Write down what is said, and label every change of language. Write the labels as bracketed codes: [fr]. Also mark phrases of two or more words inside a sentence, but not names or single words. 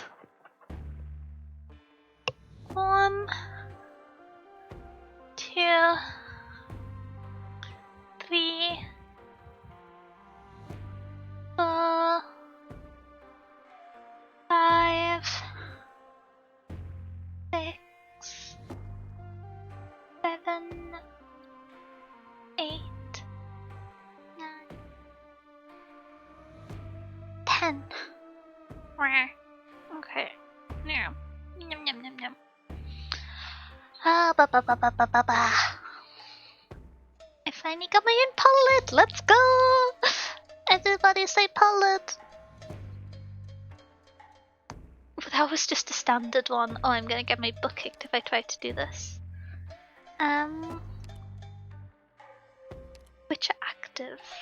[en] 1, 2, 3, 4, 5, 6, 7, 8, 9, 10. Okay. Yeah. Yum yum yum yum. Ah, ba ba ba ba ba ba ba. I finally got my own palette. Let's go! Everybody say palette. That was just a standard one. Oh, I'm gonna get my butt kicked if I try to do this. Which are active?